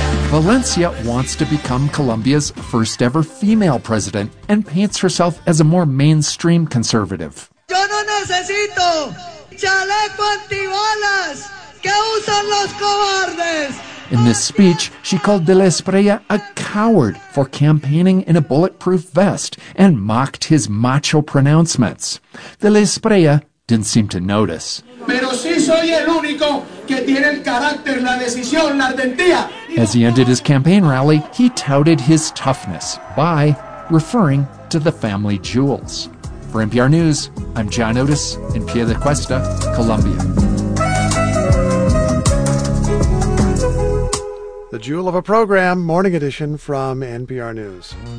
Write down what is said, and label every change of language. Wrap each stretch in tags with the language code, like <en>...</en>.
<en>Valencia wants to become Colombia's first ever female president and paints herself as a more mainstream conservative.</en> <es>Yo no necesito chaleco antibalas que usan los cobardes.</es> <en>In this speech, she called De La Espreya a coward for campaigning in a bulletproof vest and mocked his macho pronouncements. De La Espreya didn't seem to notice.</en> <es>Pero sí soy el único que tiene el carácter, la decisión, la ardentía.</es> <en>As he ended his campaign rally, he touted his toughness by referring to the family jewels. For NPR News, I'm John Otis in Pia de Cuesta, Colombia. The Jewel of a Program, Morning Edition from NPR News.</en>